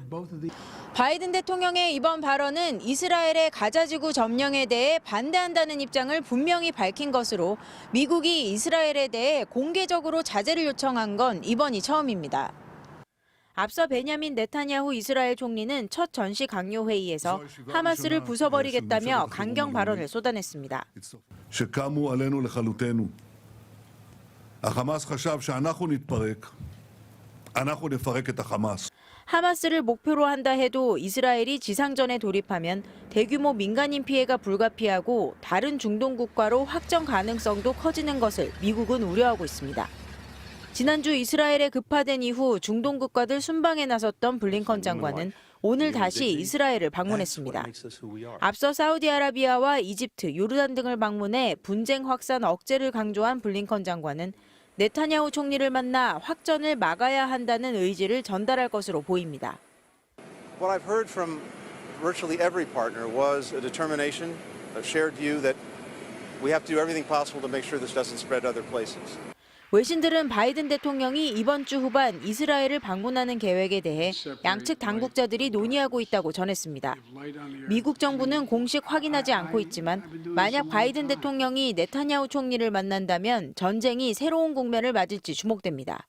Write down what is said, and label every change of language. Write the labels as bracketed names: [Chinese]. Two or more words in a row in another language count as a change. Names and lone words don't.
[Korean] 바이든 대통령의 이번 발언은 이스라엘의 가자지구 점령에 대해 반대한다는 입장을 분명히 밝힌 것으로 미국이 이스라엘에 대해 공개적으로 자제를 요청한 건 이번이 처음입니다. 앞서 베냐민 네타냐후 이스라엘 총리는 첫 전시 강요 회의에서 하마스를 부숴버리겠다며 강경 발언을 쏟아냈습니다. [Hebrew] שקמו עלינו לכלותנו. החמאס חשב שאנחנו נתפרק. אנחנו נפרק את החמאס. [Korean] 하마스를 목표로 한다 해도 이스라엘이 지상전에 돌입하면 대규모 민간인 피해가 불가피하고 다른 중동 국가로 확정 가능성도 커지는 것을 미국은 우려하고 있습니다. 지난주 이스라엘에 급파된 이후 중동 국가들 순방에 나섰던 블링컨 장관은 오늘 다시 이스라엘을 방문했습니다. 앞서 사우디아라비아와 이집트, 요르단 등을 방문해 분쟁 확산 억제를 강조한 블링컨 장관은 네타냐후 총리를 만나 확전을 막아야 한다는 의지를 전달할 것으로 보입니다. [English] What I've heard from virtually every partner was a determination, a shared view that we have to do everything possible to make sure this doesn't spread to other places. [Korean] 외신들은 바이든 대통령이 이번 주 후반 이스라엘을 방문하는 계획에 대해 양측 당국자들이 논의하고 있다고 전했습니다. 미국 정부는 공식 확인하지 않고 있지만 만약 바이든 대통령이 네타냐후 총리를 만난다면 전쟁이 새로운 국면을 맞을지 주목됩니다.